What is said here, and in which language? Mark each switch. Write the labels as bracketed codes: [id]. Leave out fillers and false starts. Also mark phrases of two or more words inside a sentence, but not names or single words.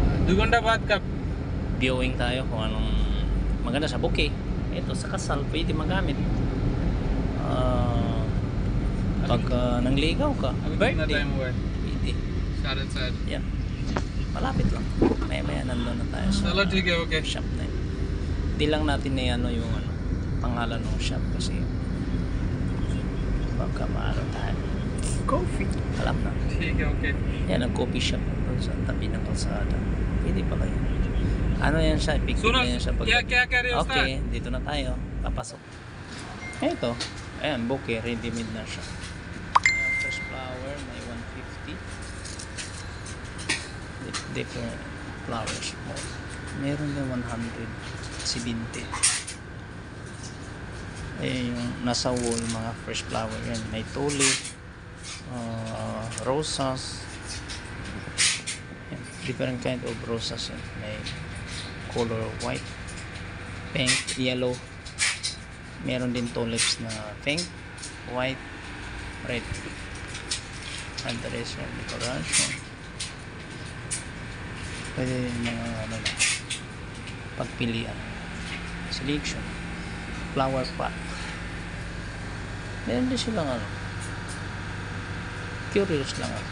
[hi] 2 घंटा बाद कब? [tl] Viewing tayo kung anong maganda sa bouquet. Ito sa kasal pwede magamit. Pag nangligaw ka, [hi] अभी कितना [tl] birthday, [hi] टाइम हुआ है? [tl] pwede. 4:30. Yan. Malapit lang. Maya nandun na tayo sa [hi] चलो ठीक है, ओके. [tl] shop na yun. Hindi lang natin na ano yung pangalan ng shop kasi baka maano tayo. Coffee. Alam na. [hi] ठीक है, ओके. [tl] Yan ang coffee shop doon sa tabi ng kalsada. Pwede pala yun. Ano yan siya? Picnic [hi] सुनो, [tl] na yan siya. [hi] क्या कह रहे हो उस्ताद? [tl] Okay, dito na tayo. Papasok. Ito. Ayan, bouquet. Ready-made na siya. Ayan, [en] fresh flower. [tl] May 150. [en] Different flowers. [tl] Meron din 170. Ayan yung nasa wall, mga [en] fresh flower [tl] yan. May tulip. Rosas. Ayan, [en] different kind of [tl] rosas yan. May [en] color white, pink, yellow. [tl] Meron din tulips na [en] pink, white, red. And the rest [tl] yung decoration. Pwede yung mga ano na pagpilian. [en] Selection. Flower pot. [tl] Meron din silang ano. Curious lang ako.